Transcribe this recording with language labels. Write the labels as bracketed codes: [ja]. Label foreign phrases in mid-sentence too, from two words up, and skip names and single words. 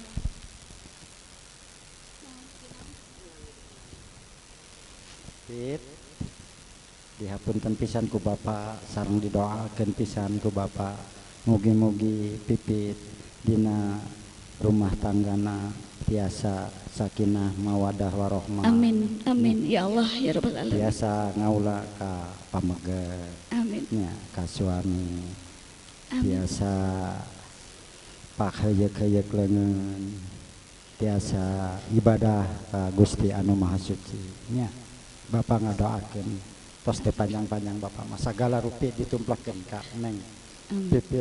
[su] Pit dihapunten pisan ku bapa sareng didoakeun pisan ku bapa mugi-mugi pipit dina rumah tanggana tiasa [ar] sakinah mawadah warohmah. آمين آمين يا الله يا رب العالمين. [su] Tiasa ngaula ka pamegeh. Amin. Nya ka suami. Amin. Tiasa pakheuyeuk-heuyeuk leungeun. Tiasa ibadah ka Gusti anu Maha Suci. Nya Bapak ngadoakeun tos teh panjang-panjang Bapak mah sagala rupi ditumplekeun ka Neng Pipit.